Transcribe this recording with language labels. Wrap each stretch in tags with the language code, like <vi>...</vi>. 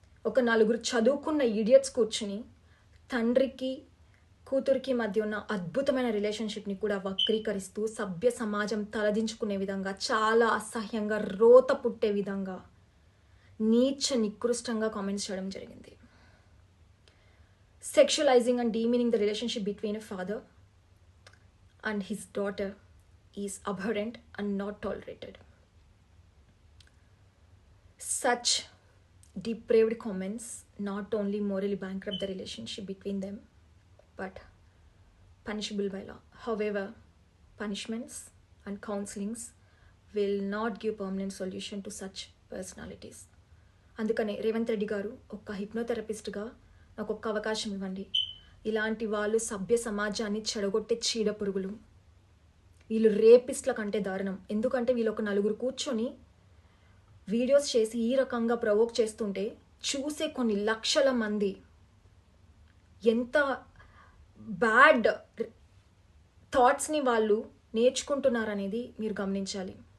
<te>ఒక నలుగురు చదువుకున్న ఇడియట్స్ కూర్చుని తండ్రికి కూతురికి మధ్య ఉన్న అద్భుతమైన రిలేషన్షిప్ని కూడా వక్రీకరిస్తూ సభ్య సమాజం తలదించుకునే విధంగా, చాలా అసహ్యంగా, రోత పుట్టే విధంగా నీచ నికృష్టంగా కామెంట్స్ చేయడం జరిగింది.</te> <en>Sexualizing and demeaning the relationship between a father and his daughter is abhorrent and not tolerated. Such depraved comments not only morally bankrupt the relationship between them, but punishable by law. However, punishments and counselings will not give permanent solution to such personalities.</en> <te>అందుకనే రేవంత్ రెడ్డి గారు ఒక హిప్నోథెరపిస్ట్గా నాకు ఒక్క అవకాశం ఇవ్వండి. ఇలాంటి వాళ్ళు సభ్య సమాజాన్ని చెడగొట్టే చీడ పురుగులు. వీళ్ళు రేపిస్ట్ల కంటే దారుణం. ఎందుకంటే వీళ్ళు ఒక నలుగురు కూర్చొని వీడియోస్ చేసి ఈ రకంగా ప్రవోక్ చేస్తుంటే చూసే కొన్ని లక్షల మంది ఎంత బ్యాడ్ థాట్స్ని వాళ్ళు నేర్చుకుంటున్నారనేది మీరు గమనించాలి.</te>